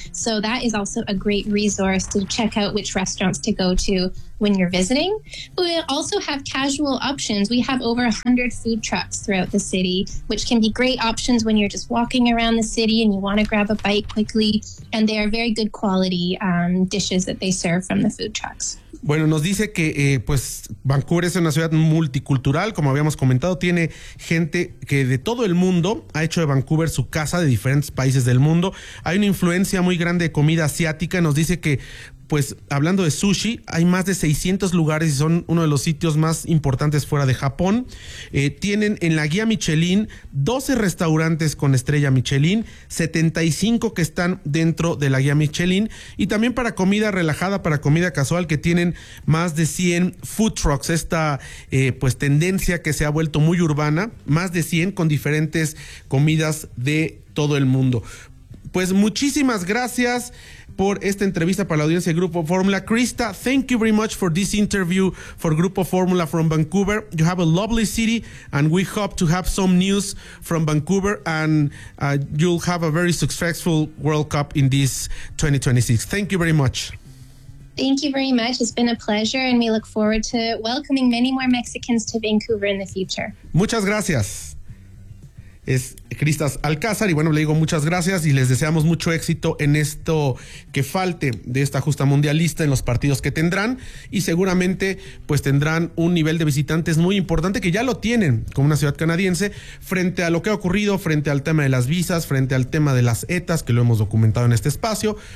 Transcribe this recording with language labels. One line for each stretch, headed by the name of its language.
English: So that is also a great resource to check out which restaurants to go to when you're visiting. But we also have casual options. We have over 100 food trucks throughout the city, which can be great options when you're just walking around the city and you want to grab a bite quickly. And they are very good quality dishes that they serve from the food trucks.
Spanish: Bueno, nos dice que pues Vancouver es una ciudad multicultural, como habíamos comentado, tiene gente que de todo el mundo ha hecho de Vancouver su casa, de diferentes países del mundo. Hay una influencia muy grande de comida asiática. Nos dice que, pues hablando de sushi, hay más de 600 lugares y son uno de los sitios más importantes fuera de Japón. Tienen en la guía Michelin 12 restaurantes con estrella Michelin, 75 que están dentro de la guía Michelin, y también para comida relajada, para comida casual, que tienen más de 100 food trucks, esta pues tendencia que se ha vuelto muy urbana, más de 100 con diferentes comidas de todo el mundo. Pues muchísimas gracias por esta entrevista para la audiencia de Grupo Fórmula.
English: Krista, thank you very much for this interview for Grupo Fórmula from Vancouver. You have a lovely city, and we hope to have some news from Vancouver, and you'll have a very successful World Cup in this 2026. Thank you very much. Thank you very much. It's been a pleasure, and we look forward to welcoming many more Mexicans to Vancouver in the future.
Spanish: Muchas gracias. es Cristas Alcázar. Y bueno, le digo muchas gracias y les deseamos mucho éxito en esto que falte de esta justa mundialista, en los partidos que tendrán. Y seguramente, pues tendrán un nivel de visitantes muy importante, que ya lo tienen como una ciudad canadiense, frente a lo que ha ocurrido, frente al tema de las visas, frente al tema de las ETAs, que lo hemos documentado en este espacio.